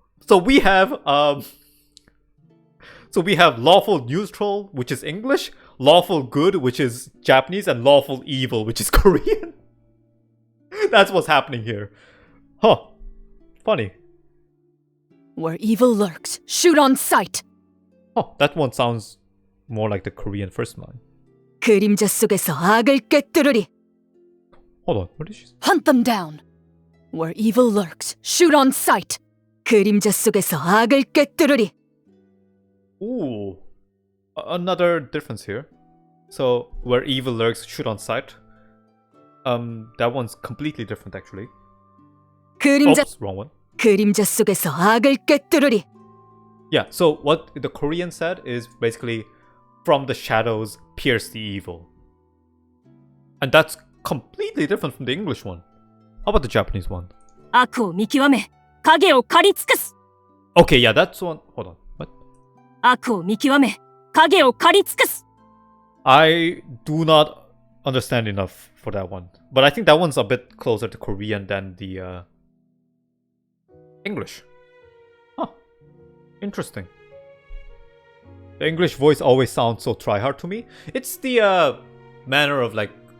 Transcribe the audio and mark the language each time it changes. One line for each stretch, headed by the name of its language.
English: So we have lawful neutral, which is English, lawful good, which is Japanese, and lawful evil, which is Korean. That's what's happening here. Huh. Funny. Where evil lurks, shoot on sight. Oh, that one sounds more like the Korean first line.
Korean: 그림자 속에서 악을 꿰뚫으리.
English: Hold on, what did she say? Hunt them down. Where evil lurks, shoot on sight.
Korean: 그림자 속에서 악을 꿰뚫으리.
English: Ooh. Another difference here. So, where evil lurks, shoot on sight. That one's completely different actually.
Korean: 그림자
English: Oops, wrong one.
Korean: 그림자 속에서 악을 꿰뚫으리.
English: Yeah, so what the Korean said is basically from the shadows pierce the evil. And that's completely different from the English one. How about the Japanese one?
Japanese: 悪を見極め、影を狩り尽くす。
English: Okay, yeah, that's one. Hold on. What?
Japanese: 悪を見極め、影を狩り尽くす。
English: I do not understand enough for that one. But I think that one's a bit closer to Korean than the English. Huh. Interesting. The English voice always sounds so try-hard to me. It's the manner of like...